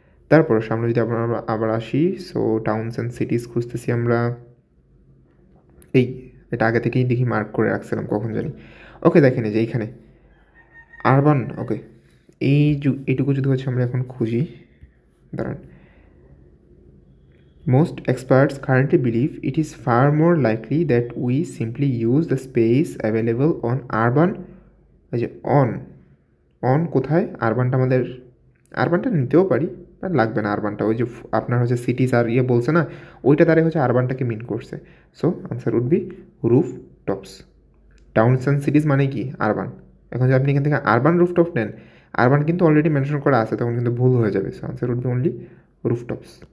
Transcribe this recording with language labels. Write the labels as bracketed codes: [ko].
[bn] তারপর সামনে যদি আমরা আবার আসি, সো টাউনস অ্যান্ড সিটিস খুঁজতেছি আমরা, এটা আগে থেকেই দেখি মার্ক করে রাখছিলাম কখন জানি। ওকে, দেখেন এই যে এইখানে আরবান। ওকে, এইটুকু যদি হচ্ছে আমরা এখন খুঁজি, দাঁড়ান। [en] Most experts currently believe it is far more likely that we simply use the space available on urban, [bn] এই যে অন কোথায়, আরবানটা নিতেও পারি, বাট লাগবে না আরবানটা। ওই যে আপনার হচ্ছে সিটিজ আর বলছে না, ওইটা দ্বারাই হচ্ছে আরবানটাকে মিন করছে। [en] So answer would be roof tops. [bn] Towns and সিটিজ মানে কি? আরবান। এখন যদি আপনি এখান থেকে আরবান রুফটপ নেন, আরবান কিন্তু অলরেডি মেনশন করা আছে, তখন কিন্তু ভুল হয়ে যাবে। [en] So answer would be only rooftops.